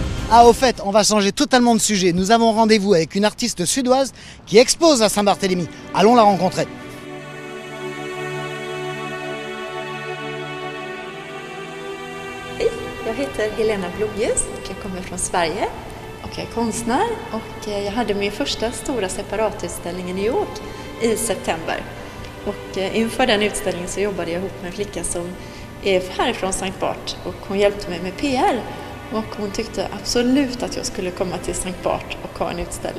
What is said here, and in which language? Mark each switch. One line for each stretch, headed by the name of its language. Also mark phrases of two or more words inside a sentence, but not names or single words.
French: Ah, au fait, on va changer totalement de sujet. Nous avons rendez-vous avec une artiste suédoise qui expose à Saint-Barthélemy. Allons la rencontrer.
Swedish: Hej, jag heter Helena Blomljus och jag kommer från Sverige och jag är konstnär och jag hade min första stora separatutställning i New York i september. Och inför den utställningen så jobbade jag ihop med en flicka som är härifrån Sankt Bart och hon hjälpte mig med PR och hon tyckte absolut att jag skulle komma till Sankt Bart och ha en utställning.